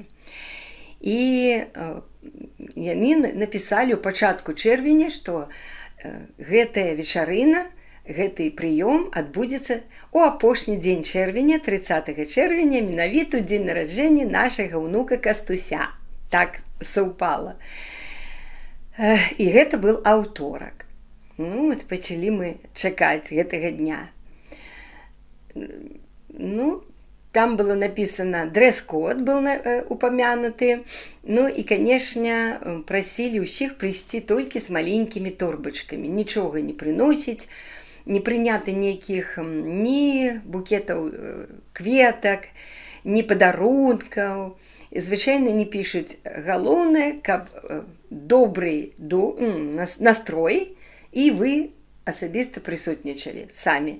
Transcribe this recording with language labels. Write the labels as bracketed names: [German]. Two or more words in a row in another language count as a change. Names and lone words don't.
[Belarusian] І яны напісалі ў пачатку чэрвеня, што гэтая вечарына, гэты прыём адбудзецца ў апошні дзень чэрвеня, 30 чэрвеня, менавіта ў дзень нараджэння нашага ўнука Кастуся. Так саўпала. І гэта быў аўторак. Пачалі мы чакаць гэтага дня. [Russian] Там было написано, дресс-код был упомянуты, и, конечно, просили ўсіх прийти только с маленькими торбочками, ничего не приносить, [Belarusian] не прынята ніякіх ні букетаў кветак, ні падарункаў. Звычайна не пішуць, галоўнае, каб добрый настрой, і вы асабіста прысутнічалі самі.